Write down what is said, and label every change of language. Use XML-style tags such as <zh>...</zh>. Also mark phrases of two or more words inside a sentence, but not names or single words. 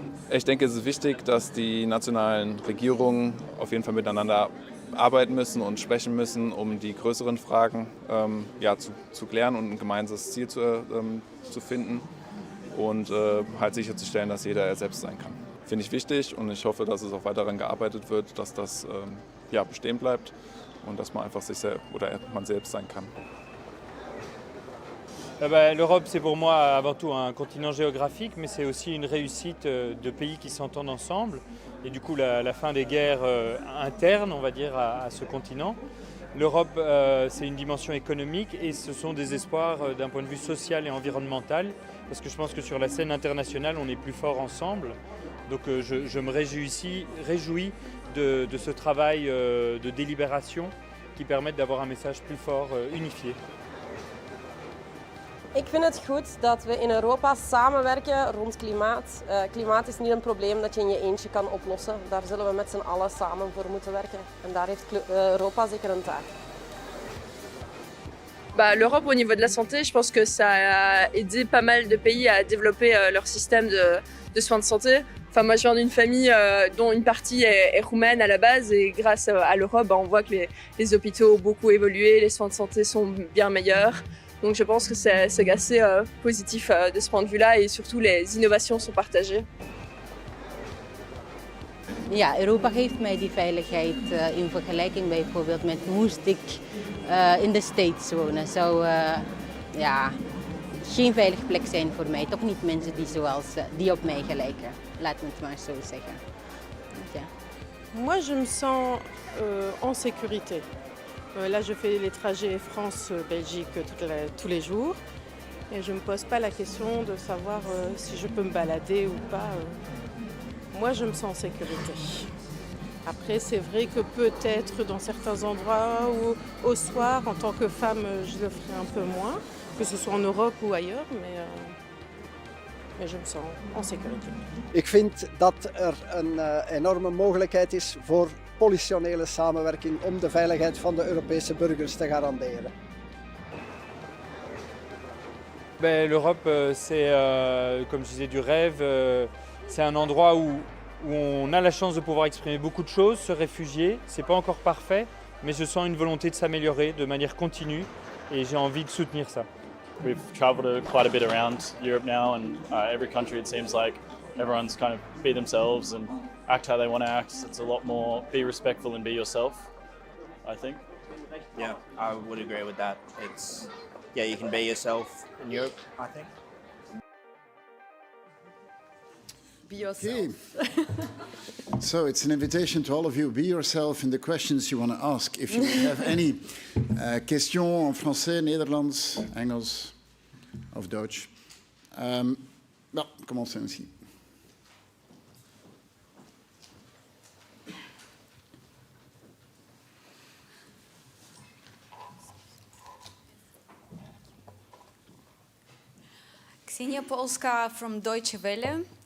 <de>Ich denke, es ist wichtig, dass die nationalen Regierungen auf jeden Fall miteinander arbeiten müssen und sprechen müssen, um die größeren Fragen zu klären und ein gemeinsames Ziel zu finden und halt sicherzustellen, dass jeder er selbst sein kann. Finde ich wichtig und ich hoffe, dass es auch weiter daran gearbeitet wird, dass das bestehen bleibt und dass man einfach man selbst sein kann.</de> <fr>L'Europe, c'est pour moi avant tout un continent géographique, mais c'est aussi une réussite de pays qui s'entendent ensemble. Et du coup, la fin des guerres internes, on va dire, à ce continent. L'Europe, c'est une dimension économique et ce sont des espoirs d'un point de vue social et environnemental. Parce que je pense que sur la scène internationale, on est plus fort ensemble. Donc je me réjouis de ce travail de délibération qui permettent d'avoir un message plus fort, unifié.</fr> <nl>Ik vind het goed dat we in Europa samenwerken rond klimaat. Klimaat is niet een probleem dat je in je eentje kan oplossen. Daar zullen we met z'n allen samen voor moeten werken. En daar heeft Europa zeker een taak.</nl> <fr>L'Europe au niveau de la santé, je pense que ça a aidé pas mal de pays à développer leur système de soins de santé. Enfin, moi je viens d'une famille dont une partie est roumaine à la base et grâce à l'Europe, on voit que les hôpitaux ont beaucoup évolué, les soins de santé sont bien meilleurs. Donc je pense que c'est assez positif de ce point de vue-là et surtout les innovations sont partagées.</fr> <nl>Ja, Europa geeft mij die veiligheid in vergelijking bijvoorbeeld met moest ik in de States wonen. Zou geen veilige plek zijn voor mij. Toch niet mensen die op mij gelijken. Laat me het maar zo zeggen. Ja.</nl> <fr>Moi, je me sens en sécurité. Là, je fais les trajets France-Belgique tous les jours et je ne me pose pas la question de savoir si je peux me balader ou pas. Moi, je me sens en sécurité. Après, c'est vrai que peut-être dans certains endroits ou au soir, en tant que femme, je le ferai un peu moins, que ce soit en Europe ou ailleurs, mais je me sens en sécurité. Ik vind dat een enorme mogelijkheid is voor politionele samenwerking om de veiligheid van de Europese burgers te garanderen. L'Europe, c'est, comme je disais, du rêve. C'est un endroit où on a la chance de pouvoir exprimer beaucoup de choses, se réfugier. C'est pas encore parfait, mais je sens une volonté de s'améliorer de manière continue et j'ai envie de soutenir ça.</fr> <en>We've travelled quite a bit around Europe now, and every country it seems like everyone's kind of be themselves and act how they want to act. It's a lot more be respectful and be yourself, I think. Yeah, I would agree with that. You can be yourself in Europe, I think. Be yourself. Okay. So it's an invitation to all of you. Be yourself in the questions you want to ask. If you have any questions</en> <fr>en français,</fr> <nl>Nederlands, Engels of Dutch.</nl> <fr>Commençons ici.</fr> <en>Ksenia Polska from Deutsche Welle.</en>